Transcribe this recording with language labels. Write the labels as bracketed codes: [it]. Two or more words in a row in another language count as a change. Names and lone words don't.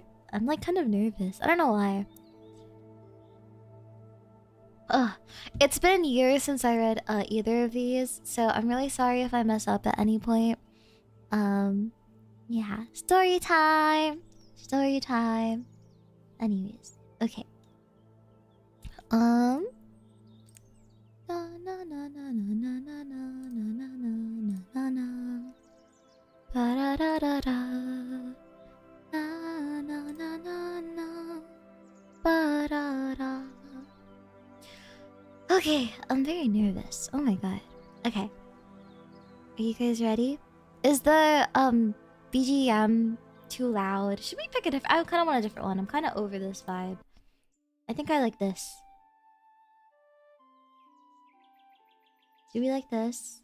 [en] I'm like kind of nervous. I don't know why. Ugh. It's been years since I read either of these, so I'm really sorry if I mess up at any point. Yeah. Story time! Story time. Anyways, okay. Na na na na na na na na na na na na. Ba da da da da. Na na na na na. Ba da da. Okay, I'm very nervous. Oh my god. Okay. Are you guys ready? Is the BGM too loud? Should we pick a different? I kind of want a different one. I'm kind of over this vibe. I think I like this. Do we like this?